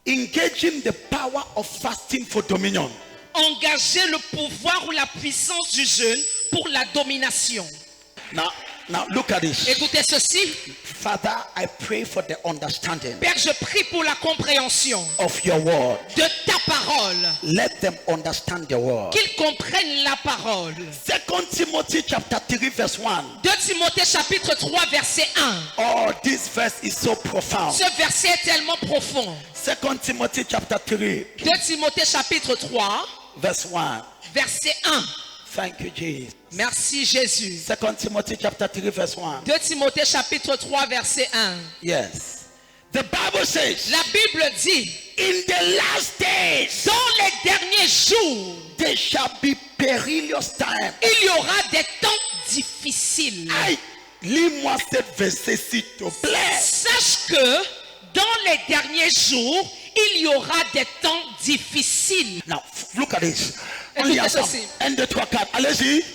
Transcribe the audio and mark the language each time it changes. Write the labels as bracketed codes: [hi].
[en] engaging the power of fasting for dominion. [fr] Engager le pouvoir ou la puissance du jeûne pour la domination. [en] Now look at this. [fr] Écoutez ceci. [en] Father, I pray for the understanding [fr] Père, je prie pour la compréhension [en] of your word. [fr] de ta parole. [en] Let them understand the word. [fr] Qu'ils comprennent la parole. [en] 2 Timothy chapter 3 verse 1. [fr] 2 Timothée chapitre 3 verset 1. [en] Oh, this verse is so profound. [fr] Ce verset est tellement profond. [en] 2 Timothy chapter 3 [fr] 2 Timothée chapitre 3 [en] verse 1. [fr] verset 1. [en] Thank you, Jesus. [fr] Merci Jésus. [en] 2 Timothy chapter 3 verse 1. [fr] 2 Timothée chapitre 3 verset 1. [en] Yes. The Bible says, [fr] La Bible dit, [en] in the last days, [fr] dans les derniers jours, [en] there shall be perilous time. [fr] il y aura des temps difficiles. Aïe, lis-moi cette verset s'il te plaît. Sache que dans les derniers jours, il y aura des temps difficiles. [en] Now, look at this. [fr] Écoutez [en] Only answer. [fr] ceci. 1, 2, 3, 4. Allez-y.